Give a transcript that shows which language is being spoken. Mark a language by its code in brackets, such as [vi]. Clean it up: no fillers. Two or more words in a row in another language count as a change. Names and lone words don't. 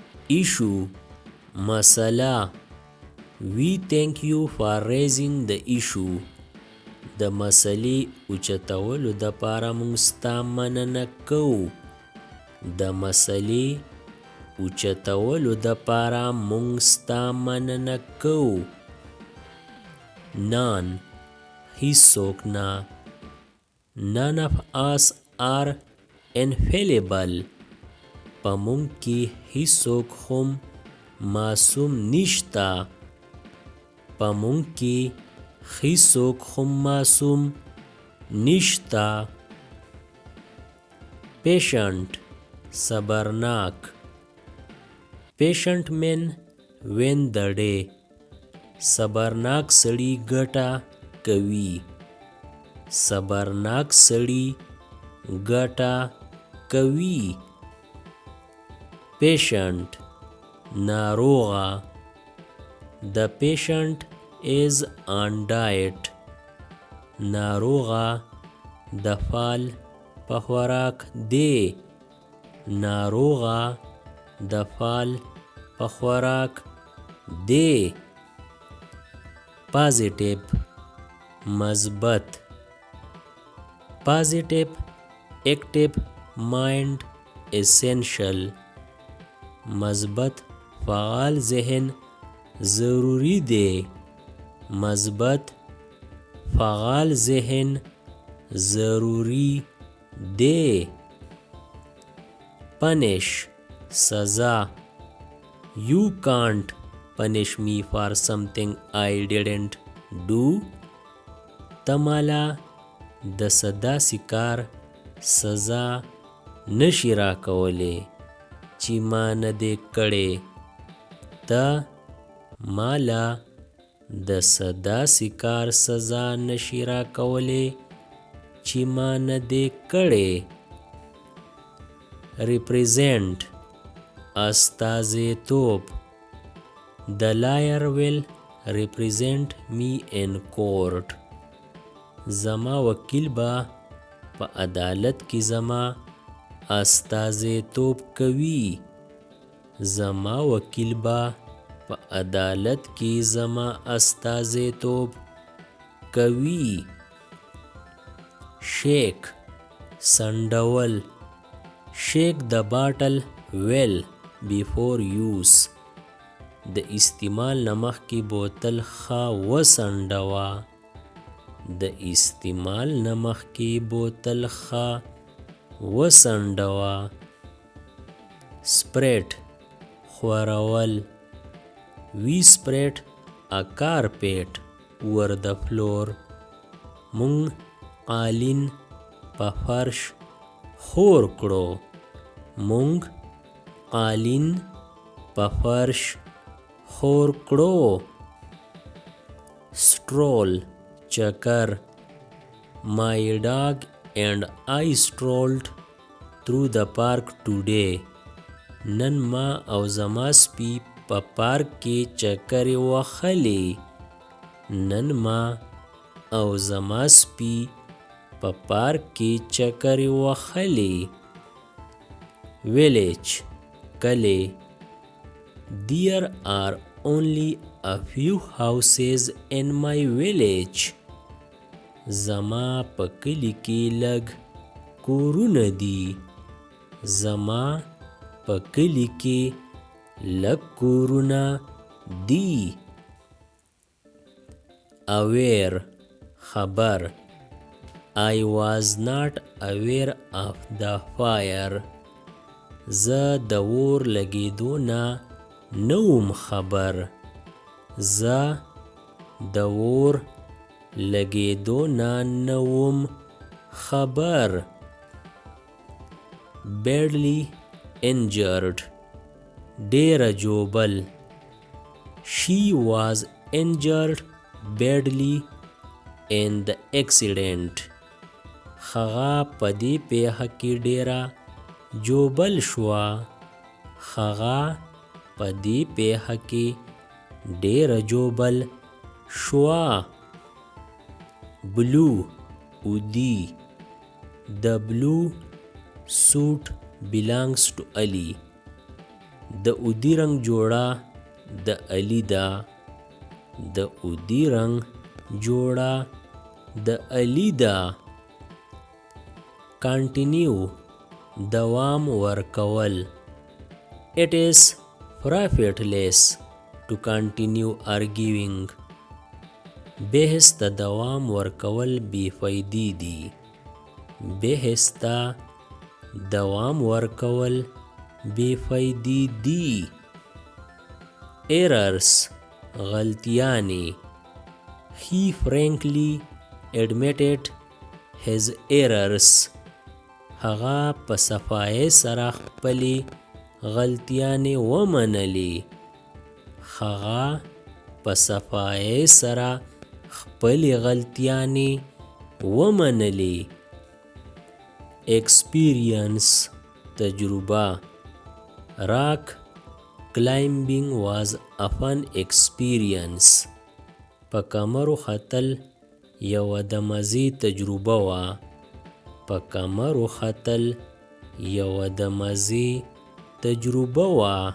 [en] issue مسله. We thank you for raising the issue. [ps] د مسلې اوچتولو دپاره موږ ستا مننه کوو. د مسلې اوچتولو دپاره موږ ستا مننه کوو. [en] None هیڅوک نه. None of us are infallible. [ps] په موږ کې هیڅوک هم معصوم نشته. په موږ کې هیڅوک هم معصوم نشته. [en] Patient صبرناک. Patient men win the day. [ps] صبرناک سړي ګټه کوي. صبرناک سړي ګټه کوي. [en] Patient ناروغه. The patient is on diet. [ps] ناروغه د فال په خوراک دی. ناروغه د فال په خوراک دی. [en] Positive مثبت. Positive active mind essential. [ps] مثبت فعال ذهن ضروری دی. مثبت فعال ذهن ضروری دی. [en] Punish سزا. You can't punish me for something I didn't do. [ps] تمالا د صدا سکار سزا نشی را کولی چی ما ندی کڑی. تا مالا د صدا سکار سزا نشی را کولی چی ما ندی کڑی. [en] Represent استازیتوب. The lawyer will represent me in court. [ps] زما وکیل با په عدالت کی زما استازیتوب کوي. زما وکیل با په عدالت کی زما استازیتوب کوي. [en] Shake سنډول. Shake the bottle well before use. [ps] د استعمال نه مخکې بوتل ښه وسنډوه. د استعمال نه مخکې بوتل ښه وسنډوه. [en] Spread خورول. We spread a carpet over the floor. [ps] مونږ قالین په فرش خور کړو. مونږ قالین په فرش خور کړو. [en] Stroll چکر. My dog and I strolled through the park today. [ps] نن ما او زما سپی په پارک کې چکرې وهلې. نن ما او زما سپی په پارک کې چکرې وهلې. [en] Village کلی. There are only a few houses in my village. [ps] زما په کلی کې لږ کورونه دي. زما په کلی کې لږ کورونه دي. [en] Aware خبر. I was not aware of the fire. [ps] زه د اور لګېدو نه نوم خبر. زه د اور لګېدو نه نوم خبر. [en] Badly injured [ps] ډېره ژوبل. [en] She was injured badly in the accident. [ps] هغه په دې پیښه کې ډېره ژوبل شوه. هغه په دې پیښه کې ډېره ژوبل شوه. [en] Blue اودي. The blue suit belongs to Ali. [ps] د اودي رنگ جوړه د علي دا، د اودي رنگ جوړه د علي دا. کنټینیو دوام ورکول. [en] It is profitless to continue arguing. [ps] بحث ته دوام ورکول بی فایدې دي. بحث ته دوام ورکول بی فایدې دي. [en] Errors غلطیانې. He frankly admitted his errors. [ps] هغه په صفایۍ سره خپلې غلطیانې ومنلې. هغه په صفایۍ سره خپلې غلطیانې ومنلې. [en] Experience تجربه. Rock climbing was a fun experience. [ps] په کمرو ختل یوه د مزې تجربه وه. په کمرو ختل یوه د مزې تجربه وه.